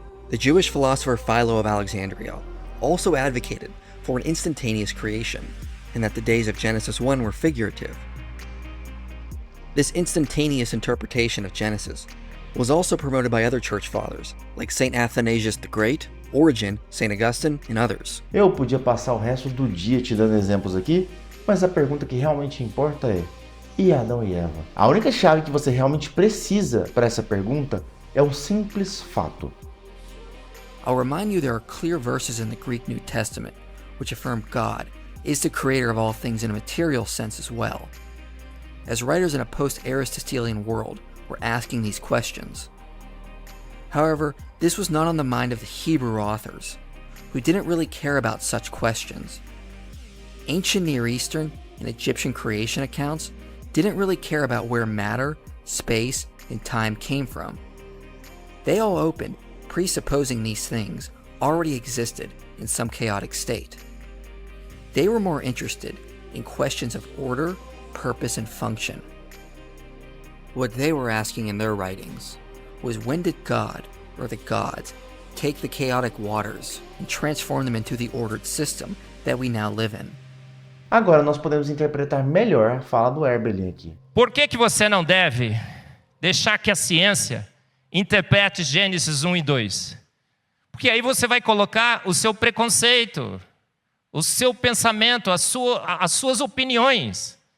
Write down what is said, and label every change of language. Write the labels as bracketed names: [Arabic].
[English] The Jewish philosopher Philo of Alexandria also advocated for an instantaneous creation, and that the days of Genesis 1 were figurative. This instantaneous interpretation of Genesis was also promoted by other church fathers, like St. Athanasius the Great, Origen, St. Augustine, and others. [Portuguese] Eu podia passar o resto do dia te dando exemplos aqui, mas a pergunta que realmente importa é: e Adão e Eva? A única chave que você realmente precisa para essa pergunta é um simples fato. [English] I'll remind you there are clear verses in the Greek New Testament which affirm God is the creator of all things in a material sense as well. As writers in a post-Aristotelian world were asking these questions. However, this was not on the mind of the Hebrew authors, who didn't really care about such questions. Ancient Near Eastern and Egyptian creation accounts didn't really care about where matter, space, and time came from. They all opened, presupposing these things already existed in some chaotic state. They were more interested in questions of order, purpose, and function. What they were asking in their writings was, when did God, or the gods, take the chaotic waters and transform them into the ordered system that we now live in? [Portuguese] Agora nós podemos interpretar melhor a fala do Eberlin aqui. Por que você não deve deixar que a ciência interprete Gênesis 1 e 2? Porque aí você vai colocar o seu preconceito, o seu pensamento, as suas opiniões.